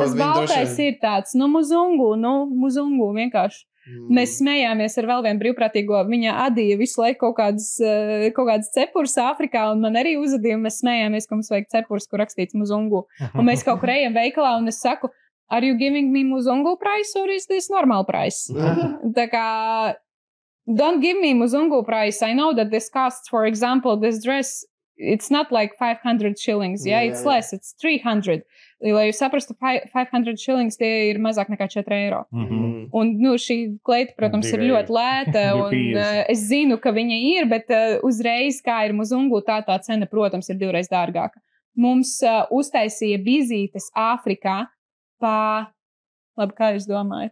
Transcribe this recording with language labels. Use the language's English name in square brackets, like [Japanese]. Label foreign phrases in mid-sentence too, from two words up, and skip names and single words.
[Latvian] tas viņi baltais droši ir tāds, muzungu vienkārši. Mēs smējāmies ar vēl vienu brīvprātīgo. Viņa adīja visu laiku kaut kādas cepures Āfrikā, un man arī uzadīja, un mēs smējāmies, ka mums vajag cepures, kur rakstīts muzungu. Un mēs kaut kur ejam veikalā, un es saku, [English] are you giving me muzungu price, or is this normal price? [Latvian] Tā kā, [English] don't give me muzungu price. I know that this costs, for example, this dress, it's not like 500 shillings, it's less, it's 300. [Latvian] Lai jūs saprastu, 500 shillings tie ir mazāk nekā 4 eiro. Un, šī kleita, protams, ir ļoti lēta, un es zinu, ka viņa ir, bet uzreiz, kā ir muzungu, tā cena, protams, ir 2 reizes dārgāka. Mums uztaisīja vizītes Āfrikā labi, kā jūs domājat?